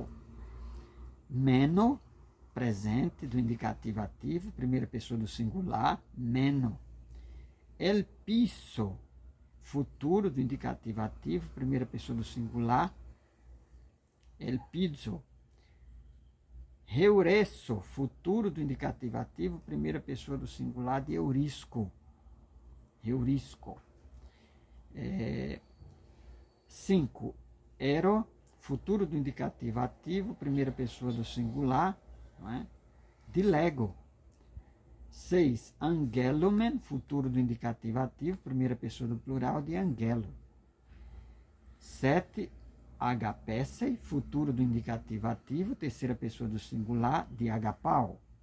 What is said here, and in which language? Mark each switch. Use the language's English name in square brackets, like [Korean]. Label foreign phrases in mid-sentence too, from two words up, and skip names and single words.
[Portuguese] Meno, presente do indicativo ativo, primeira pessoa do singular, meno. El piso, futuro do indicativo ativo, primeira pessoa do singular, el pizzo. Heuresso, futuro do indicativo ativo, primeira pessoa do singular de eurisco. Eurisco. 5. Ero, futuro do indicativo ativo, primeira pessoa do singular, não é? De lego. 6. Angelumen, futuro do indicativo ativo, primeira pessoa do plural de angelo. 7. Agapessei, futuro do indicativo ativo, terceira pessoa do singular de agapau.